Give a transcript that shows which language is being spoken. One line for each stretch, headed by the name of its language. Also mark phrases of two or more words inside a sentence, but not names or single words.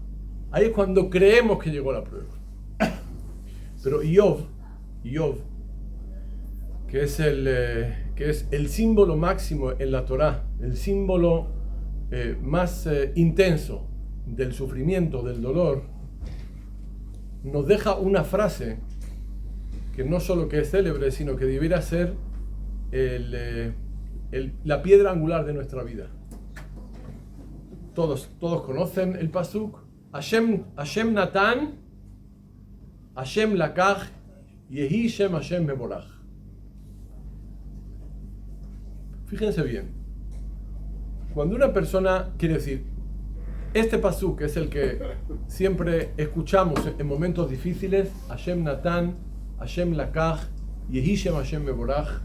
Spanish: Ahí es cuando creemos que llegó la prueba. Pero Iov, que es el símbolo máximo en la Torá, el símbolo más intenso del sufrimiento, del dolor, nos deja una frase que no solo que es célebre, sino que debiera ser la piedra angular de nuestra vida. Todos conocen el pasuk.
Hebrew: Hashem Natan, Hashem Lakach, Yehi Shem Hashem Meborach.
Spanish: Fíjense bien. Cuando una persona, quiere decir, este pasuk es el que siempre escuchamos en momentos difíciles,
Hebrew: Hashem Natan, Hashem Lakach, Yehi Shem Hashem Meborach.